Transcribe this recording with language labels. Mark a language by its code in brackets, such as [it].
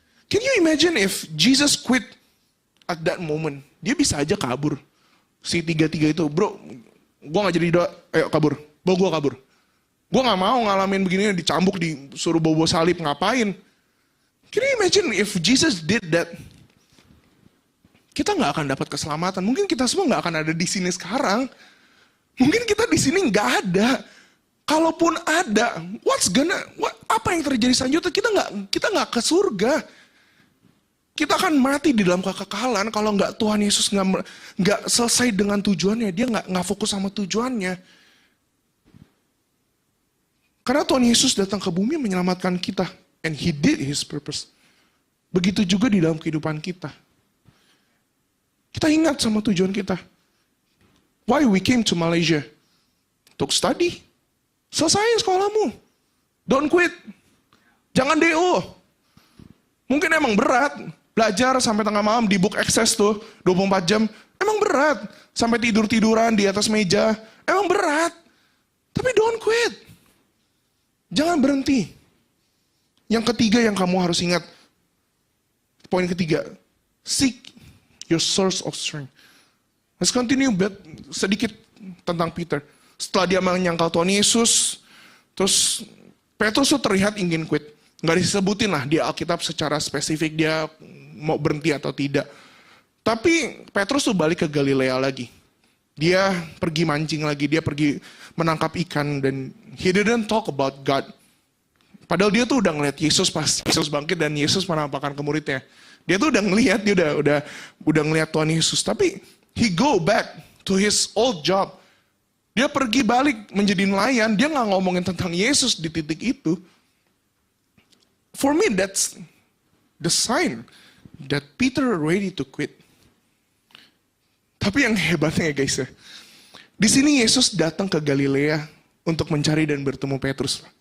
[en] Can you imagine if Jesus quit at that moment? [id] Dia bisa aja kabur. Si tiga-tiga itu, bro, gue gak jadi doa, ayo kabur. Bawa gue kabur. Gue gak mau ngalamin begini, dicambuk, disuruh bawa salib, ngapain. [en] Can you imagine if Jesus did that? [id] Kita gak akan dapat keselamatan. Mungkin kita semua gak akan ada di sini sekarang. Mungkin kita di sini gak ada. Kalaupun ada, apa yang terjadi selanjutnya? Kita nggak ke surga. Kita akan mati di dalam kekekalan kalau nggak Tuhan Yesus nggak selesai dengan tujuannya. Dia nggak fokus sama tujuannya. Karena Tuhan Yesus datang ke bumi menyelamatkan kita, [en] and He did His purpose. [id] Begitu juga di dalam kehidupan kita. Kita ingat sama tujuan kita. [en] Why we came to Malaysia? [id] Untuk study. Selesai sekolahmu. [en] Don't quit. [id] Jangan DO. Mungkin emang berat. Belajar sampai tengah malam di book access tuh. 24 jam. Emang berat. Sampai tidur-tiduran di atas meja. Emang berat. Tapi [en] don't quit. [id] Jangan berhenti. Yang ketiga yang kamu harus ingat. Poin ketiga. [en] Seek your source of strength. Let's continue [id] sedikit tentang [en] Peter. [id] Setelah dia menyangkal Tuhan Yesus, terus Petrus tuh terlihat ingin quit. Nggak disebutin lah di Alkitab secara spesifik dia mau berhenti atau tidak. Tapi Petrus tuh balik ke Galilea lagi. Dia pergi mancing lagi, dia pergi menangkap ikan dan [en] he didn't talk about God. [id] Padahal dia tuh udah ngeliat Yesus pas Yesus bangkit dan Yesus menampakkan ke muridnya. Dia tuh udah ngeliat, dia udah ngeliat Tuhan Yesus. Tapi [en] he go back to his old job. [id] Dia pergi balik menjadi nelayan, dia gak ngomongin tentang Yesus di titik itu. [en] For me, that's the sign that Peter ready to quit. [id] Tapi yang hebatnya ya guys ya, di sini Yesus datang ke Galilea untuk mencari dan bertemu Petrus.